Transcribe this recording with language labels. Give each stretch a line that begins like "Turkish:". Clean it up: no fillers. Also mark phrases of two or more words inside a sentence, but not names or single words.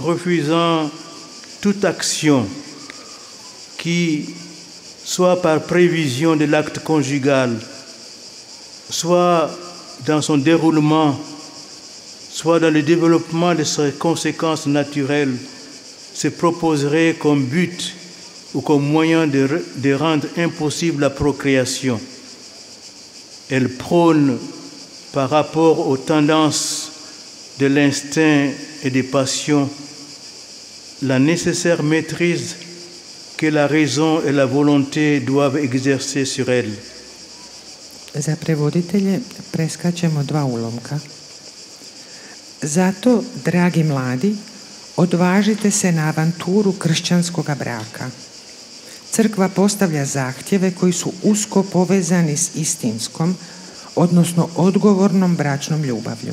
French: refusant toute action qui, soit par prévision de l'acte conjugal, soit dans son déroulement, soit dans le développement de ses conséquences naturelles, se proposerait comme but ou comme moyen de rendre impossible la procréation. Elle prône par rapport aux tendances de l'instinct et des passions la nécessaire maîtrise que la raison et la volonté doivent exercer sur elle.
Croatian: Za prevoditelje preskačemo 2 ulomka. Zato, dragi mladi, odvažite se na avanturu kršćanskog braka. Crkva postavlja zahtjeve koji su usko povezani s istinskom, odnosno odgovornom bračnom ljubavlju.